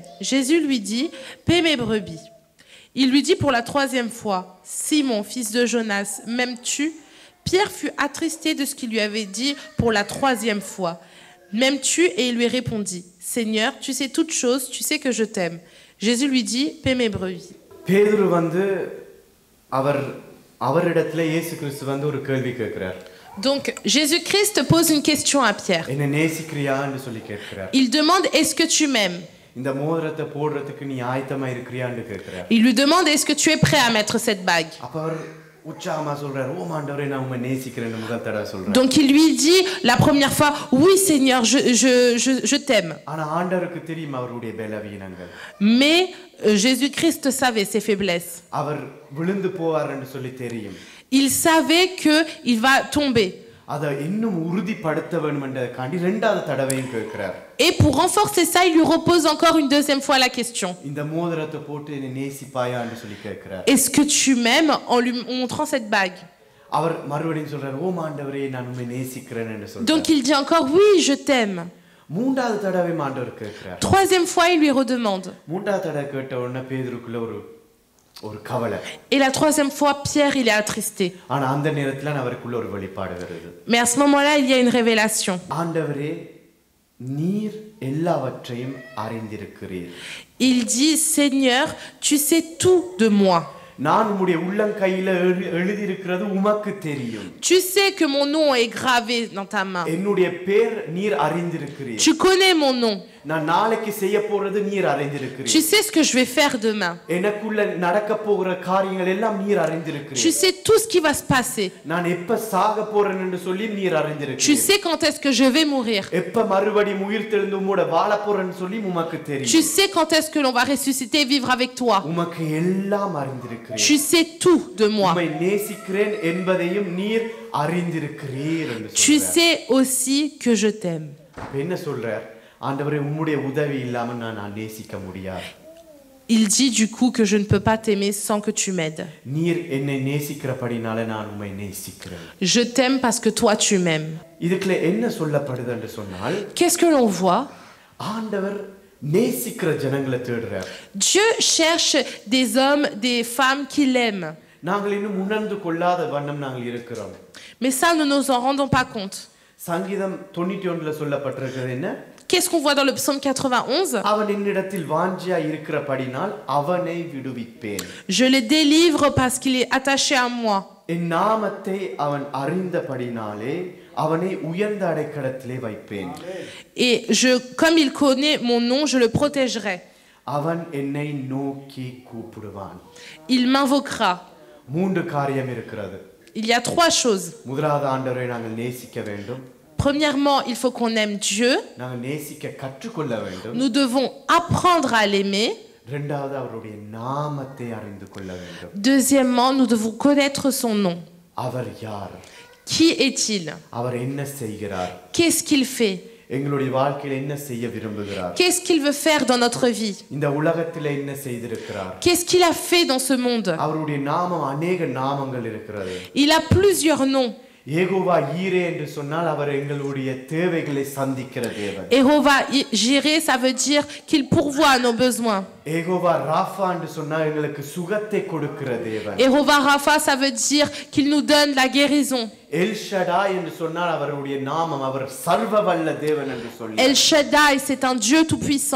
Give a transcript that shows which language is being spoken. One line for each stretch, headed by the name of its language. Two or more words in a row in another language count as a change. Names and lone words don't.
French: Jésus lui dit, paie mes brebis. Il lui dit pour la 3e fois, Simon, fils de Jonas, m'aimes-tu? Pierre fut attristé de ce qu'il lui avait dit pour la 3e fois. M'aimes-tu? Et il lui répondit, Seigneur, tu sais toutes choses, tu sais que je t'aime. Jésus lui dit, paie mes brebis.
Tamil: பேதுரு வந்து அவரிடத்துல இயேசு கிறிஸ்து வந்து ஒரு கேள்வி கேட்கிறார்.
French: Donc Jésus-Christ pose une question à Pierre.
Tamil: என்ன நேசிக்கிறியான்னு சொல்லி கேட்கிறார்.
French: Il demande, est-ce que tu m'aimes?
Tamil: இந்த மோதிரத்தை போடுறதுக்கு நீ ஆயத்தமா இருக்கிறியான்னு கேட்கிறார்.
French: Il lui demande, est-ce que tu es prêt à mettre cette bague?
Tamil: அப்ப அவர் உற்சாகமா சொல்றார், ஓ ஆண்டவரே, நான் உம்மை நேசிக்கிறேன்னு முதல் தடவை சொல்றார்.
French: Donc il lui dit la première fois, oui Seigneur, je t'aime.
Tamil: ஆனா ஆண்டவருக்கு தெரியும் அவருடைய பலவீனங்கள்.
French: Mais Jésus-Christ savait ses faiblesses.
Tamil: அவர் விழுந்து போவார்னு சொல்லி தெரியும்.
French: Il savait que il va tomber.
Tamil: அதை இன்னும் உறுதிப்படுத்த வேண்டும்ன்றதுக்காண்டி 2வது தடவையும் கேட்கிறார்.
French: Et pour renforcer ça, il lui repose encore une 2e fois la question.
Tamil: இந்த மோதிரத்தை போட்டு என்னை நேசிப்பாயான்னு சொல்லி கேட்கிறார்.
French: Est-ce que tu m'aimes, en lui montrant cette bague?
Tamil: அவர் மறுபடியும் சொல்றார், ஓ ஆண்டவரே, நான் உம்மை நேசிக்கிறேன்னு சொல்றார்.
French: Donc il dit encore, oui, je t'aime.
Tamil: 3வது தடவை ஆண்டவர் கேட்கிறார்.
French: 3e fois, il lui redemande.
Tamil: 3வது தடவை கேட்ட உடனே பேதுருக்குள்ள ஒரு கவலை.
French: Et la 3e fois, Pierre, il est attristé.
Tamil: ஆனா அந்த நேரத்துல அவருக்குள்ள ஒரு வெளிப்பாடு வருது.
French: Mais à ce moment-là, il y a une révélation.
Tamil: ஆண்டவரே, நீர் எல்லாவற்றையும் அறிந்திருக்கிறீர்.
French: Il dit, Seigneur, tu sais tout de moi.
Tamil: நான் உம்முடைய உள்ளங்கையில எழுதியிருக்கிறது உமக்கு தெரியும்.
French: Tu sais que mon nom est gravé dans ta main.
Tamil: என்னுடைய பேர் நீர் அறிந்திருக்கிறீர்.
French: Tu connais mon nom.
Tamil: நான் நாளைக்கு செய்ய போறது நீர்
French: Tu
Tamil: அறிந்திருக்கிறீர்.
French: sais ce que je vais faire demain.
Tamil: எனக்குள்ள நடக்க போகிற காரியங்கள் எல்லாம் நீர் அறிந்திருக்கிறீர்.
French: Tu sais tout ce qui va se passer.
Tamil: நான் எப்ப சாக போறேன் என்று சொல்லி நீர்
French: Tu
Tamil: அறிந்திருக்கிறீர்.
French: sais quand est-ce que je vais mourir.
Tamil: எப்ப மறுபடியும் உயிர் தெழுந்து உம்மோட வாழ போறேன்னு சொல்லி உமக்கு
French: Tu
Tamil: தெரியும்.
French: sais quand est-ce que l'on va ressusciter et vivre avec toi.
Tamil: உமக்கு எல்லாம் அறிந்திருக்கிறீர்.
French: Tu sais tout de moi.
Tamil: உம்மை நேசிக்கிறேன் என்பதையும் நீர் அறிந்திருக்கிறீர் என்று
French: Tu
Tamil: சொல்றார்.
French: sais aussi que je t'aime.
Tamil: அப்ப என்ன சொல்றார்? ஆண்டவரே உம்முடைய உதவி இல்லாம நான் நேசிக்க முடியாது.
French: Il dit du coup que je ne peux pas t'aimer sans que tu m'aides.
Tamil: நீர் என்னை நேசிக்கிறபடினால நான் உம்மை நேசிக்கிறேன்.
French: Je t'aime parce que toi tu m'aimes.
Tamil: இதுக்குள்ள என்ன சொல்லப்படுது என்று சொன்னால்
French: Qu'est-ce que l'on voit?
Tamil: ஆண்டவர் நேசிக்கிற ஜனங்களை தேடுறார்.
French: Dieu cherche des hommes, des femmes qui l'aiment.
Tamil: நாங்கள் இன்னும் உணர்ந்து கொள்ளாத வண்ணம் நாங்கள் இருக்கிறோம்.
French: Mais ça, nous ne nous en rendons pas compte.
Tamil: சங்கீதம் 91ல சொல்லப்பட்டிருக்கிறது என்ன?
French: Qu'est-ce qu'on voit dans le psaume 91?
Tamil: அவன் என்னிடத்தில் வாஞ்சியா இருக்கிறபடினால் அவனை விடுவிப்பேன்.
French: Je le délivre parce qu'il est attaché à moi.
Tamil: என் நாமத்தை அவன் அறிந்தபடினாலே அவனை உயர்ந்த அடைக்கலத்திலே வைப்பேன்.
French: Et comme il connaît mon nom, je le protégerai.
Tamil: அவன் என்னை நோக்கி கூப்பிடுவான்.
French: Il m'invoquera.
Tamil: 3 காரியம் இருக்கிறது.
French: Il y a 3 choses.
Tamil: முதலாவது ஆண்டவரை நாங்கள் நேசிக்க வேண்டும்.
French: Premièrement, il faut qu'on aime Dieu.
Tamil: நாங்கள் நேசிக்க கற்றுக்கொள்ள வேண்டும்.
French: Nous devons apprendre à l'aimer.
Tamil: இரண்டாவது அவருடைய நாமத்தை அறிந்து கொள்ள வேண்டும்.
French: Deuxièmement, nous devons connaître son nom.
Tamil: அவர் யார்?
French: Qui est-il?
Tamil: அவர் என்ன செய்கிறார்?
French: Qu'est-ce qu'il fait?
Tamil: எங்களுடைய வாழ்க்கையில என்ன செய்ய விரும்புகிறார்?
French: Qu'est-ce qu'il veut faire dans notre vie?
Tamil: இந்த உலகத்திலே என்ன செய்திருக்கிறார்?
French: Qu'est-ce qu'il a fait dans ce monde?
Tamil: அவருடைய நாமம் अनेक நாமங்கள் இருக்கிறது.
French: Il a plusieurs noms.
Tamil: யெகோவா ஈரே என்று சொன்னால் அவர் எங்களுடைய தேவைகளை சந்திக்கிற தேவன்.
French: Jéhovah Jireh, ça veut dire qu'il pourvoit à nos besoins.
Tamil: யெகோவா ராஃபா என்று சொன்னால் எங்களுக்கு சுகத்தை கொடுக்கிற தேவன்.
French: Jéhovah Rapha, ça veut dire qu'il nous donne la guérison.
Tamil: எல் ஷடாய் என்று சொன்னால் அவருடைய நாமம் அவர் சர்வவல்ல தேவன் என்று சொல்லி.
French: El Shaddai, c'est un Dieu tout-puissant.